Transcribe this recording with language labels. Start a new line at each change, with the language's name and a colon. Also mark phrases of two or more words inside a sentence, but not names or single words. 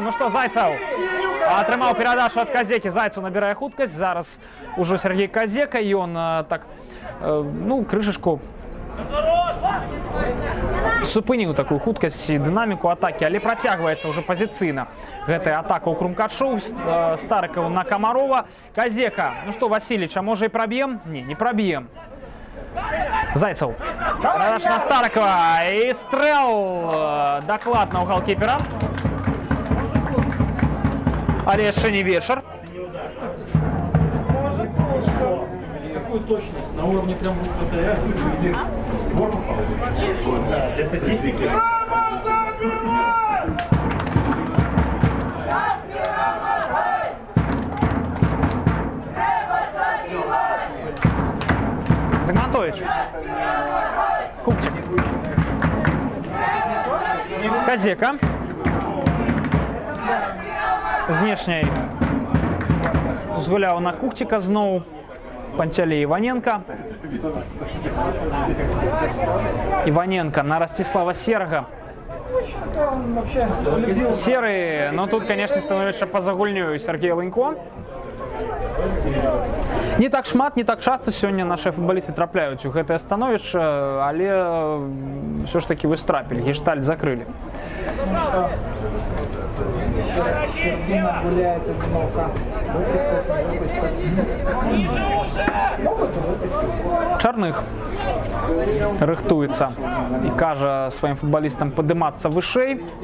Belarusian: Ну што, Зайцаў атрымаў перадачу ад Казекі, Зайцаў набірае хуткасць, зараз ужо Сергей Казека, і ён так, ну, крышачку супыніў такую хуткасць і дынаміку атакі, але працягваецца ўжо пазіцыйна гэтая атака ў Крумкашоў, Старыкаў на Камарова. Казека, ну што, Васильевич, а можа і праб'ем? Не праб'ем. Зайцаў, перадача на Старыкова, і стрэл дакладна ў галкіпера. Але яшчэ не вечар.
Russian: Какую точность? На уровне прям ВТР или для статистики? Зигмантович. Куптик. Казека.
Belarusian: Знешняй згуляў на Кухціка зноў. Пантелей Иваненко. Иваненко на Ростислава Серага.
Russian: Серый, но тут, конечно, становится
Belarusian: поза гульнёю
Russian: Сергей Лынько.
Belarusian: Не так шмат, не так часто сёння
Russian: наши футболисты
Belarusian: трапляюць у гэтае становішча, але
Russian: все ж таки
Belarusian: выстрапілі, гештальт закрылі. Чарных рыхтуецца і кажа сваім футбалістам падымацца вышэй.